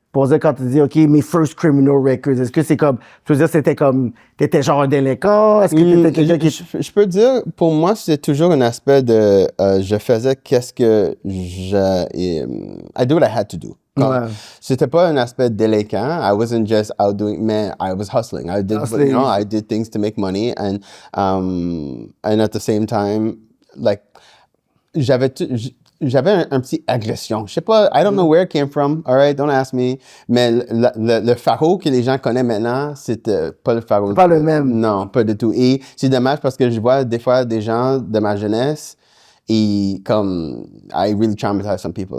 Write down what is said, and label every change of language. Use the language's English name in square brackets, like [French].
[French] Pour dire quand tu dis, OK, mes [English] first criminal records, [French] est-ce que c'est comme, tu veux dire, t'étais genre un délinquant? Est-ce que t'étais quelqu'un qui... Je peux dire, pour moi, c'est toujours un aspect de, je faisais qu'est-ce que [English] I do what I had to do. [French] Ouais. C'était pas un aspect délinquant. [English] I wasn't just out doing, man, I was hustling. I did things to make money and at the same time, like, [French] j'avais un petit agression. Je sais pas, [English] I don't know where it came from, all right, don't ask me. [French] Mais le Pharaon que les gens connaissent maintenant, c'était pas le Pharaon. Pas le même. Non, pas du tout. Et c'est dommage parce que je vois des fois des gens de ma jeunesse et comme, [English] I really traumatized some people.